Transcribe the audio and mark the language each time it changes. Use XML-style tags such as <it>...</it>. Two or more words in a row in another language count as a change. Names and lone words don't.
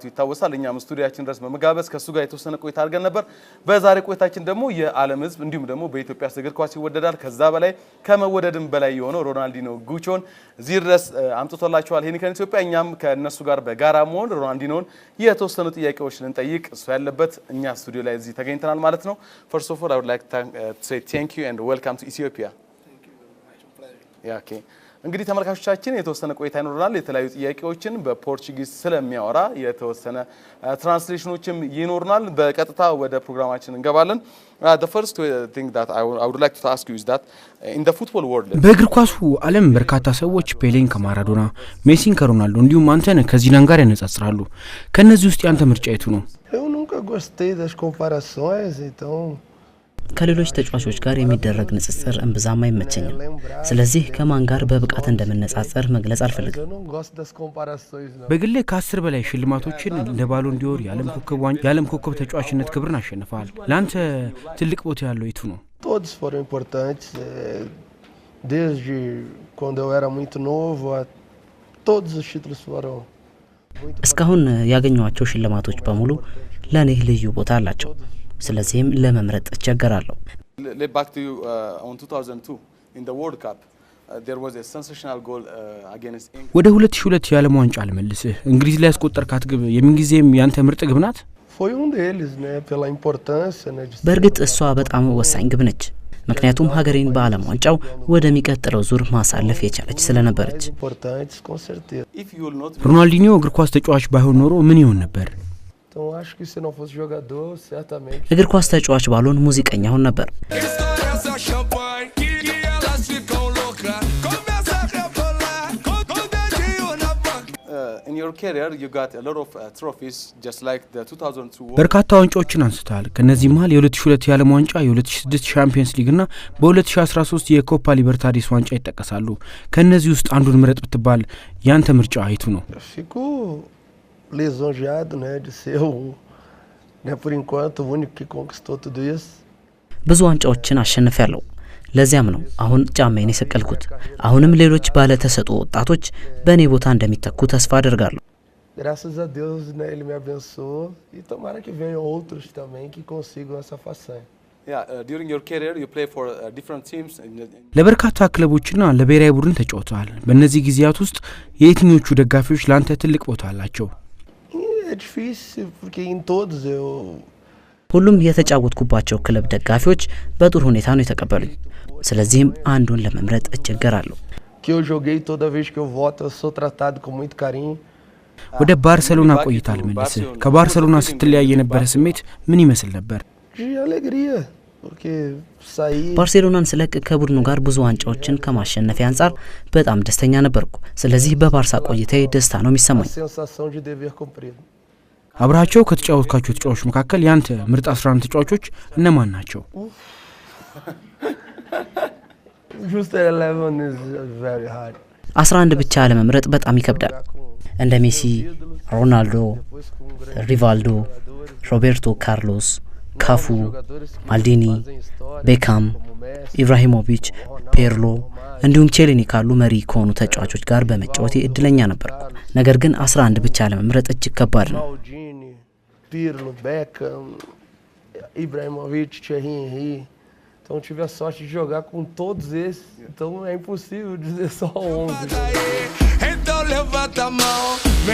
<am>ይታወሳል። እኛም ስቱዲዮአችን ድረስ በመጋበዝ ከሱ ጋር የተወሰነ ቆይታ አድርገን ነበር። በዛሬ ቆይታችን ደግሞ የዓለም ሕዝብ እንዲሁም ደግሞ በኢትዮጵያ እግር ኳስ ይወደዳል ከዛ በላይ ከመወደድም በላይ የሆነው ሮናልዲኖ ጉቾን እዚህ ድረስ አምጥቶላችኋል ሄኒከን ኢትዮጵያ። እኛም ከነሱ ጋር በጋራ መሆን ሮናልዲኖን የተወሰኑ ጥያቄዎች ልንጠይቅ እሱ ያለበት እኛ ስቱዲዮ ላይ እዚህ ተገኝተናል ማለት ነው።</am> <en>First of all, I would like to say thank you and welcome to Ethiopia. Thank you very much. A pleasure. Yeah,</en> <am>okay. እንግዲህ ተመልካቾቻችን የተወሰነ ቆይታ ይኖርናል። የተለያዩ ጥያቄዎችን በፖርቹጊዝ ስለሚያወራ የተወሰነ ትራንስሌሽኖችም ይኖርናል። በቀጥታ ወደ ፕሮግራማችን እንገባለን።</am> <en>The first thing that I would like to ask you is that in the football world</en> <am>በእግር ኳሱ ዓለም በርካታ ሰዎች ፔሌን ከማራዶና ሜሲን ከሮናልዶ እንዲሁም አንተን ከዚዳን ጋር ያነጻጽራሉ። ከነዚህ ውስጥ ያንተ ምርጫ የቱ ነው?</am> <pt>Eu nunca gostei das comparações, então</pt> <am>ከሌሎች ተጫዋቾች ጋር የሚደረግ ንጽጽር እንብዛም አይመቸኝም። ስለዚህ ከማን ጋር በብቃት እንደምንነጻጸር መግለጽ አልፈልግም።</am> <pt>eu não gosto das comparações não.</pt> <am>በግሌ ከ10 በላይ ሽልማቶችን እንደ ባሎን ዲዮር የዓለም ኮከብ ተጫዋችነት ክብርን አሸንፈዋል። ለአንተ ትልቅ ቦታ ያለው የቱ ነው?</am> <pt>Todos foram importantes, desde quando eu era muito novo, todos os títulos foram</pt> <am>እስካሁን ያገኘኋቸው ሽልማቶች በሙሉ ለኔ ልዩ ቦታ አላቸው። ስለዚህም ለመምረጥ እቸገራለሁ።</am> <en>Let back to you on 2002 in the World Cup there was a sensational goal against England.</en> <am>ወደ 2002 የዓለም ዋንጫ ልመልስህ። እንግሊዝ ላይ ያስቆጠርካት ግብ የምንጊዜም ያንተ ምርጥ ግብ ናት?</am> <pt>Foi deles, né, pela importância, né, de</pt> <am>በእርግጥ እሷ በጣም ወሳኝ ግብ ነች። ምክንያቱም ሀገሬን በዓለም ዋንጫው ወደሚቀጥለው ዙር ማሳለፍ የቻለች ስለነበረች።</am> <pt>importantes com certeza.</pt> <en>If you will not</en> <am>ሮናልዲኒዮ እግር ኳስ ተጫዋች ባይሆን ኖሮ ምን ይሆን ነበር?</am> <pt>Então acho que se não fosse jogador, certamente</pt> <am>እግር ኳስ ተጫዋች ባልሆን ሙዚቀኛ ሆን ነበር።</am> <en>in your career you got a lot of trophies just like the 2002 World</en> <am>በርካታ ዋንጫዎችን አንስተሃል። ከነዚህ መሃል የ2002 የዓለም ዋንጫ፣ የ2006 ቻምፒየንስ ሊግ እና በ2013 የኮፓ ሊበርታዲስ ዋንጫ ይጠቀሳሉ። ከነዚህ ውስጥ አንዱን ምረጥ ብትባል ያንተ ምርጫ አይቱ ነው?</am> <pt>fico lisonjeado, né, de ser né, por enquanto o único que conquistou tudo isso.</pt> <am>ብዙ ዋንጫዎችን አሸንፌያለሁ። ለዚያም ነው አሁን ጫማዬን የሰቀልኩት። አሁንም ሌሎች ባለ ተሰጥኦ ወጣቶች በእኔ ቦታ እንደሚተኩ ተስፋ አደርጋለሁ።</am> <pt>Graças a Deus, né, ele me abençoou e tomara que venham outros também que consigam essa façanha.</pt> <en>Yeah, during your career you play for different teams</en> <am>ለበርካታ ክለቦችና ለብሔራዊ ቡድን ተጫውተዋል። በእነዚህ ጊዜያት ውስጥ የየትኞቹ ደጋፊዎች ላንተ ትልቅ ቦታ አላቸው?</am> <pt>É difícil porque em todos eu</pt> <am>ሁሉም የተጫወትኩባቸው ክለብ ደጋፊዎች በጥሩ ሁኔታ ነው የተቀበሉኝ። ስለዚህም አንዱን ለመምረጥ እቸገራለሁ።</am> <pt>que eu joguei toda vez que eu volto eu sou tratado com muito carinho.</pt> <am>ወደ ባርሴሎና ቆይታ ልመልስህ። ከባርሴሎና ስትለያይ የነበረ ስሜት ምን ይመስል ነበር?</am> <pt>De alegria, porque saí</pt> <am>ባርሴሎናን ስለቅ ከቡድኑ ጋር ብዙ ዋንጫዎችን ከማሸነፍ አንፃር በጣም ደስተኛ ነበርኩ። ስለዚህ በባርሳ ቆይታዬ ደስታ ነው የሚሰማኝ።</am> <pt>sensação de dever cumprido.</pt> <am>አብራቸው ከተጫወትካቸው ተጫዋቾች መካከል ያንተ ምርጥ 11 ተጫዋቾች እነማን ናቸው?</am> <en>Just 11 is very hard.</en> <am>11 ብቻ ለመምረጥ በጣም ይከብዳል። እንደ ሜሲ፣ ሮናልዶ፣ ሪቫልዶ፣ ሮቤርቶ ካርሎስ፣ ካፉ፣ ማልዲኒ፣ ቤካም፣ ኢብራሂሞቪች፣ ፔርሎ እንዲሁም ቼሊኒ ካሉ መሪ ከሆኑ ተጫዋቾች ጋር በመጫወቴ እድለኛ ነበርኩ። ነገር ግን 11 ብቻ ለመምረጥ እጅግ ከባድ ነው።</am> <pt>Maldini, Pirlo, Beckham, Ibrahimovic, Thierry Henry. Então tive a sorte de jogar com todos esses. Então é impossível dizer só 11. Então levanta a mão.</pt>